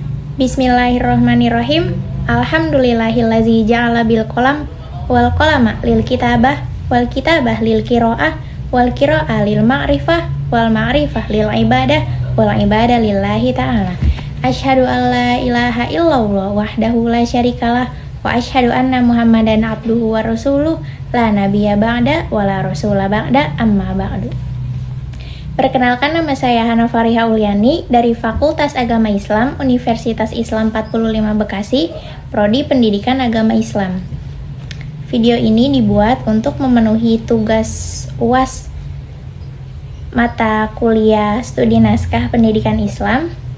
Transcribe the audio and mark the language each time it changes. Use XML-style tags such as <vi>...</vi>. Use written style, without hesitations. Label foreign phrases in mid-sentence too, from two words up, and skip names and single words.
<ar>بسم الله الرحمن الرحيم. الحمد لله الذي جعل بالقلم والقلم للكتابة والكتابة للقراءة والقراءة للمعرفة والمعرفة للعبادة والعبادة لله تعالى. أشهد أن لا إله إلا الله وحده لا شريك له وأشهد أن محمدا عبده ورسوله لا نبي بعد ولا رسول بعد أما بعد.</ar> <id>Perkenalkan, nama saya Hana Fariha Uliani dari Fakultas Agama Islam Universitas Islam 45 Bekasi, Prodi Pendidikan Agama Islam. Video ini dibuat untuk memenuhi tugas UAS mata kuliah studi naskah pendidikan Islam.</id>